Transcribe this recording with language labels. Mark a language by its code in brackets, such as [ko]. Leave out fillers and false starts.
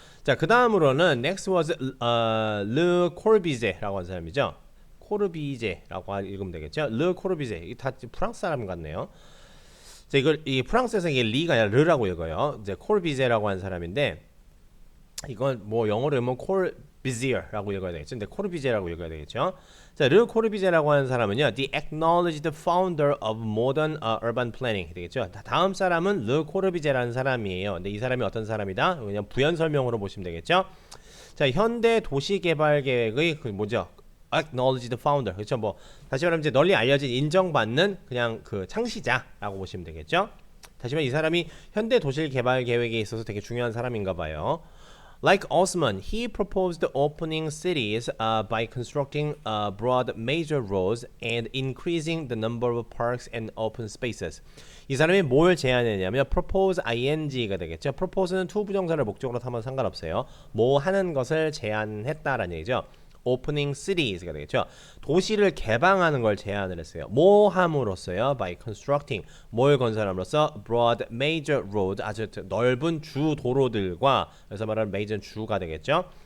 [ko] 자, 그 다음으로는 [en] next was [ko] Le Corbusier라고 하는 사람이죠. 코르비제라고 읽으면 되겠죠. Le Corbusier 다 프랑스 사람 같네요. 자, 이 프랑스에서 이게 리가 아니라 르라고 읽어요. 이제 코르비제라고 하는 사람인데 이건 뭐 영어로 읽으면 코르비지어라고 읽어야 되겠죠. 근데 코르비제라고 읽어야 되겠죠. 자, 르 코르비제라고 하는 사람은요, [en] the acknowledged founder of modern urban planning [ko] 되겠죠. 다음 사람은 르 코르비제라는 사람이에요. 근데 이 사람이 어떤 사람이다? 그냥 부연 설명으로 보시면 되겠죠. 자, 현대 도시 개발 계획의 그 뭐죠? [en] acknowledged founder [ko] 그렇죠. 뭐 다시 말하면 이제 널리 알려진 인정받는 그냥 그 창시자라고 보시면 되겠죠. 다시 말하면 이 사람이 현대 도시 개발 계획에 있어서 되게 중요한 사람인가 봐요. [en] Like Osman, he proposed opening cities by constructing broad major roads and increasing the number of parks and open spaces. [ko] 이 사람이 뭘 제안했냐면 propose ing가 되겠죠. propose는 to 부정사를 목적으로 하면 상관없어요. 뭐 하는 것을 제안했다라는 얘기죠. [en] opening cities [ko] 가 되겠죠. 도시를 개방하는 걸 제안을 했어요. 뭐 함으로써요? [en] by constructing [ko] 뭘 건설함으로써 [en] broad major road [ko] 아주 넓은 주 도로들과 그래서 말하는 major 주가 되겠죠.